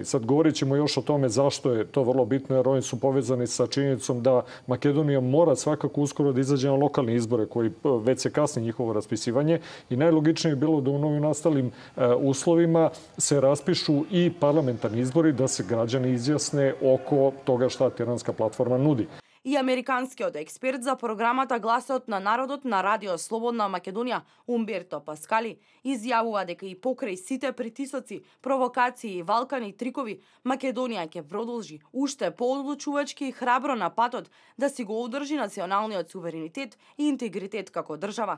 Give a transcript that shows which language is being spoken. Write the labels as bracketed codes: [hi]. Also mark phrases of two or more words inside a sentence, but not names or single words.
[sr] Sad govorit ćemo još o tome zašto je to vrlo bitno, jer oni su povezani sa činjenicom da Makedonija mora svakako uskoro da izađe na lokalne izbore, koji već se kasni njihovo raspisivanje, i najlogičnije je bilo da u novim nastalim uslovima se raspišu i parlamentarni izbori, da se građani izjasne oko toga šta Tiranska platforma nudi. [mk] И американскиот експерт за програмата Гласот на народот на Радио Слободна Македонија Умберто Паскали изјавува дека и покрај сите притисоци, провокации и валкани трикови, Македонија ќе продолжи уште поодлучувачки и храбро на патот да си го одржи националниот суверенитет и интегритет како држава.